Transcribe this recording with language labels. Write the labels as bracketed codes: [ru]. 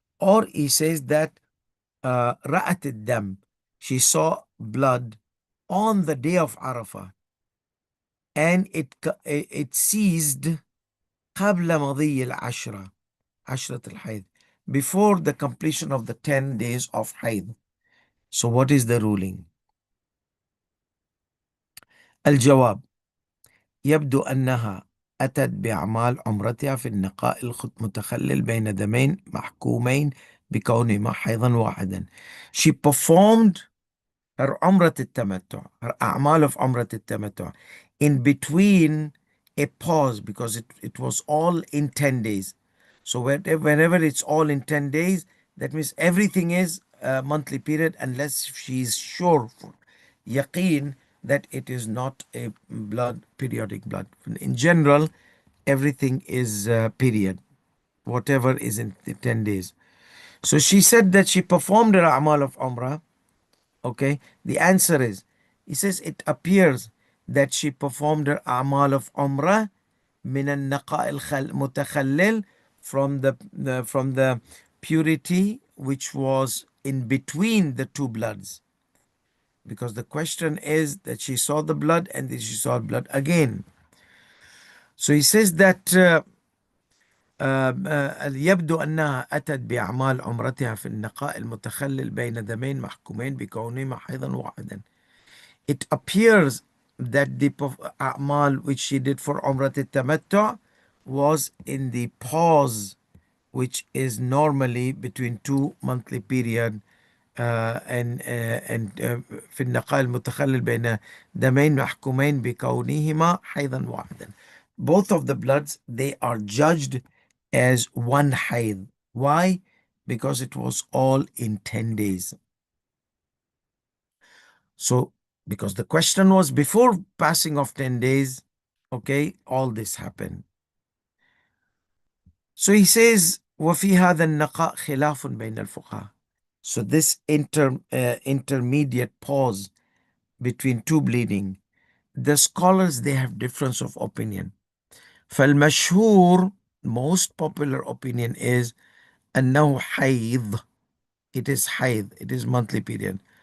[en] Or he says that [ar] رأت الدم, [en] she saw blood on the day of Arafah, and it ceased [ar] قبل مضي العشرة, عشرة الحيض, [en] before the completion of the 10 days of Haid. So what is the ruling? [ar] الجواب: يبدو أنها أتت بأعمال عمرتها في النقاء المتخلل بين دمين محكومين بكونهما حيضا واحدا. [en] She performed her عمرة التمتع, her أعمال of عمرة التمتع, in between a pause, because it was all in 10 days. So whenever it's all in 10 days, that means everything is a monthly period, unless she is sure for yaqeen that it is not a periodic blood. In general, everything is period, whatever is in the 10 days. So she said that she performed her amal of umrah. Okay, the answer is, he says, it appears that she performed her amal of umrah [ar] min al-naqa al-mutakhallil, [en] from the purity which was in between the two bloods, because the question is that she saw the blood and then she saw blood again. So he says that [ar] يبدو أنها أتت بأعمال عمرتها في النقاء المتخلل بين دمين محكومين بكونهما حيضا واحدا. [en] It appears that the a'mal which she did for Umrat al-Tamattu was in the pause, which is normally between two monthly period, and [ar] في النقاء المتخلل بين دمين محكومين بكونهما حيضا واحدا. [en] Both of the bloods, they are judged as one hayd. Why? Because it was all in 10 days. So, because the question was before passing of 10 days, okay, all this happened. So he says, [ar] وفي هذا النقاء خلاف بين الفقهاء. [en] So this intermediate pause between two bleeding, the scholars, they have difference of opinion. [ar] فالمشهور, [en] most popular opinion is [ar] أنه حيض. [en] It is حيض, it is monthly period.